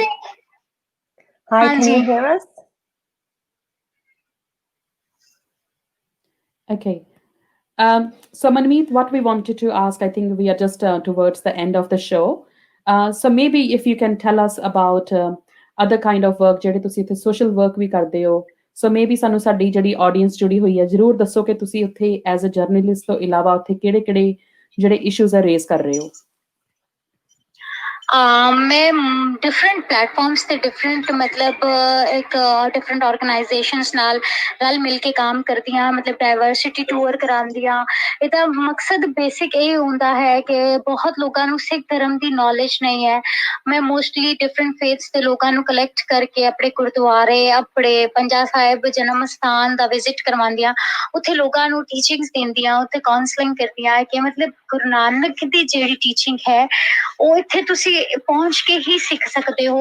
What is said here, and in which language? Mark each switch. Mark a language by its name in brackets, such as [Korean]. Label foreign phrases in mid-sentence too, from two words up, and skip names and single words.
[English] Hi, can you hear us? Okay. So Manmeet, what we wanted to ask, I think we are just towards the end of the show. So maybe if you can tell us about other kind of work, [Punjabi] ਜਿਹੜੇ ਤੁਸੀਂ ਇੱਥੇ [English] social work [Punjabi] ਵੀ ਕਰਦੇ ਹੋ. So maybe ਸਾਨੂੰ ਸਾਡੀ ਜਿਹੜੀ audience ਜੁੜੀ ਹੋਈ ਹੈ, ਜ਼ਰੂਰ ਦੱਸੋ ਕਿ ਤੁਸੀਂ ਉੱਥੇ [English] as a journalist [Punjabi] ਤੋਂ ਇਲਾਵਾ ਉੱਥੇ ਕਿਹੜੇ-ਕਿਹੜੇ ਜਿਹੜੇ issues ਆ raise ਕਰ ਰਹੇ ਹੋ. ਮੈਂ [English] different platforms [Punjabi] ਤੇ ਡਿਫਰੈਂਟ ਮਤਲਬ ਇੱਕ [English] different organisations [Punjabi] ਨਾਲ ਰਲ ਮਿਲ ਕੇ ਕੰਮ ਕਰਦੀ ਹਾਂ, ਮਤਲਬ [English] diversity tour [Punjabi] ਕਰਾਂਦੀ ਹਾਂ. ਇਹਦਾ ਮਕਸਦ ਬੇਸਿਕ ਇਹ ਹੁੰਦਾ ਹੈ ਕਿ ਬਹੁਤ ਲੋਕਾਂ ਨੂੰ ਸਿੱਖ ਧਰਮ ਦੀ ਨੌਲੇਜ ਨਹੀਂ ਹੈ. ਮੈਂ [English] mostly different faiths [Punjabi] ਦੇ ਲੋਕਾਂ ਨੂੰ ਕਲੈਕਟ ਕਰਕੇ ਆਪਣੇ ਗੁਰਦੁਆਰੇ, ਆਪਣੇ ਪੰਜਾ ਸਾਹਿਬ ਜਨਮ ਸਥਾਨ ਦਾ ਵਿਜ਼ਿਟ ਕਰਵਾਉਂਦੀ ਹਾਂ. ਉੱਥੇ ਲੋਕਾਂ ਨੂੰ ਟੀਚਿੰਗਸ ਦਿੰਦੀ ਹਾਂ, ਉੱਥੇ ਕਾਉਂਸਲਿੰਗ ਕਰਦੀ ਹਾਂ ਕਿ ਮਤਲਬ ਗੁਰੂ ਨਾਨਕ ਦੀ ਜਿਹੜੀ ਟੀਚਿੰਗ ਹੈ ਉਹ ਇੱਥੇ ਤੁਸੀਂ ਪਹੁੰਚ ਕੇ ਹੀ ਸਿੱਖ ਸਕਦੇ ਹੋ.